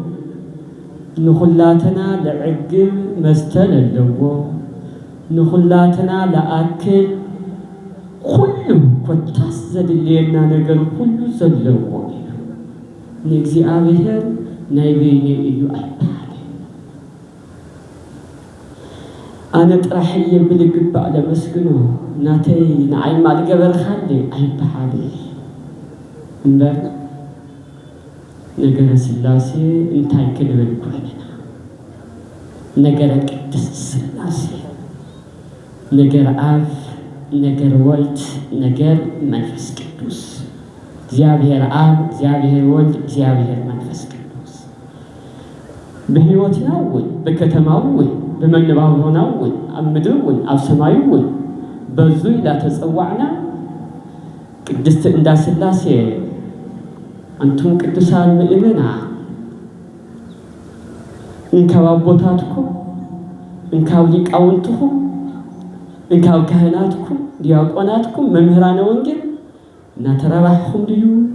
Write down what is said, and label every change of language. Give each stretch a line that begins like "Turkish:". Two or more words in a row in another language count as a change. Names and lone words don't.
Tigrinya: ንኩላትና ለዕግብ መስተ ለለዎ ንኩላትና ለአክል ኩሉ ኮታስ ዘድልየና ነገር ሁሉ ዘለዎ ንእግዚአብሔር ናይ በይነ እዩ አይባል አነ ጥራሕየ ብልግባእ ለመስግኖ ናተይ ንዓይ ማልገበርካለ አይባል እምበር ነገረ ሥላሴ እንታይ ክንብል ኮይንና ነገረ ቅድስት ሥላሴ ነገር አብ ነገር ወልድ ነገር መንፈስ ቅዱስ እግዚአብሔር አብ እግዚአብሔር ወልድ እግዚአብሔር መንፈስ ቅዱስ በሕይወትና ወይ በከተማው ወይ በመነባብሮና ወይ ኣብ ምድር ወይ ኣብ ሰማዩ ወይ በዙ ላተጸዋዕና ቅድስት እንዳ ሥላሴ አንቱም ቅዱሳን ምእመናን እንካብ አቦታትኩም እንካብ ሊቃውንትኩም እንካብ ካህናትኩም ዲያቆናትኩም መምህራነ ወንጌል እናተረባሕኩም ድዩ